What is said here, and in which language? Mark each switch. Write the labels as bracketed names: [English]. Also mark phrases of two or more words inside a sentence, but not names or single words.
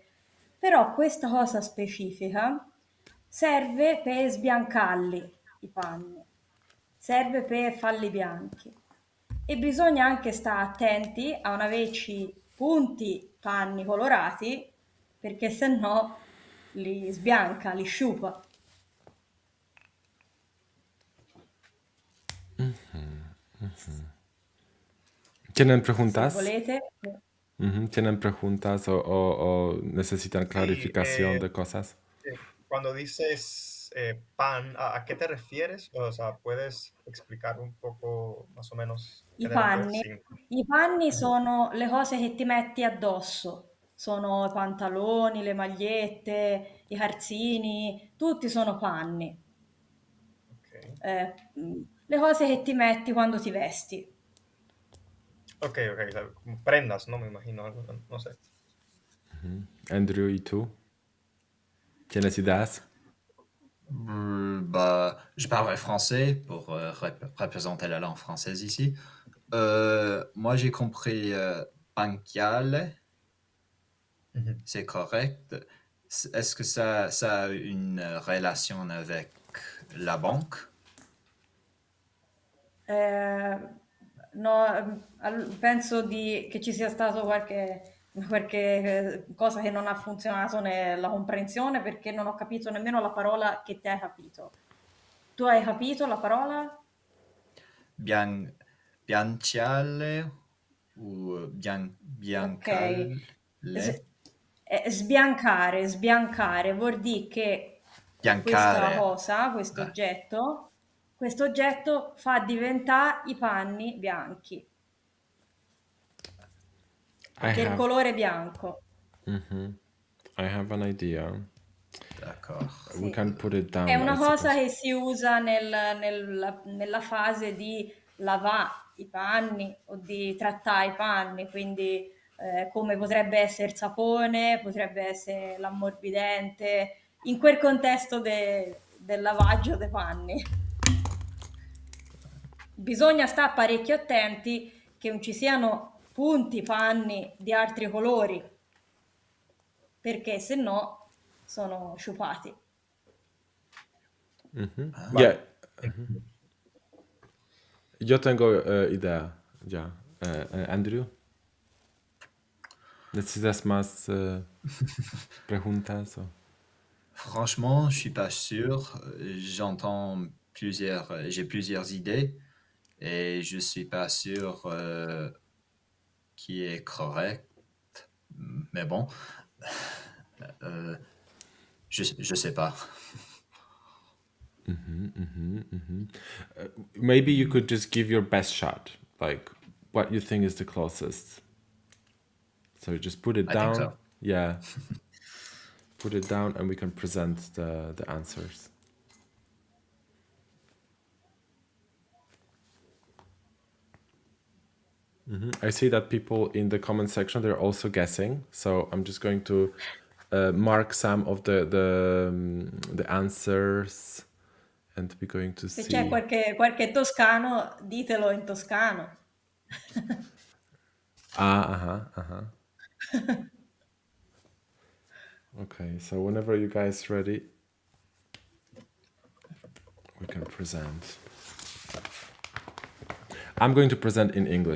[Italian] Però questa cosa specifica serve per sbiancarli i panni, serve per farli bianchi. E bisogna anche stare attenti a non averci punti panni colorati, perché se no li sbianca, li sciupa. [Spanish] ¿Tienen [Italian] Se [Spanish] preguntas? [Italian] volete. [Spanish] ¿Tienen preguntas o necesitan clarificación de cosas? Cuando dices pan, ¿a qué te refieres? O sea, ¿puedes explicar un poco más o menos qué [Italian] I [Spanish] te refieres? [Italian] panni. I panni sono le cose che ti metti addosso. Sono i pantaloni, le magliette, i calzini, tutti sono panni. Ok. Le cose che ti metti quando ti vesti. [Spanish] Ok, o sea, como prendas, ¿no? Me imagino, algo, no sé. Andrew, ¿y tú? ¿Tienes ideas? [French] Bah, je parlerai français pour représenter la langue française ici. Moi, j'ai compris banchiale, c'est correct. Est-ce que ça a une relation avec la banque? [Italian] No, penso che ci sia stato qualche cosa che non ha funzionato nella comprensione, perché non ho capito nemmeno la parola che te hai capito. Tu hai capito la parola? Bianciale o biancale? Sbiancare vuol dire che questa cosa, questo oggetto fa diventare i panni bianchi. Che il colore bianco. [English] I have an idea. [French] D'accord. [English] We can put it down. [Italian] È una [English] I [Italian] cosa [English] suppose. [Italian] che si usa nella fase di lavare i panni o di trattare i panni, quindi come potrebbe essere il sapone, potrebbe essere l'ammorbidente, in quel contesto del lavaggio dei panni. Bisogna stare parecchio attenti che non ci siano spunti, panni di altri colori, perché se no sono sciupati. [Spanish] Yeah, Vale. yo tengo idea, ya. Andrew, ¿necesitas más preguntas? [French] Franchement, je suis pas sûr. J'ai plusieurs idées et je suis pas sûr qui est correct. Mais bon, euh, je sais pas. [English] Maybe you could just give your best shot, like what you think is the closest. So just put it I think down. so. Yeah. Put it down and we can present the answers. I see that people in the comment section, they're also guessing. So I'm just going to mark some of the answers and we're going to [Italian] Se [English] see. [Italian] c'è qualche toscano, ditelo in toscano. [English] Okay, so whenever you guys ready, we can present. I'm going to present in English.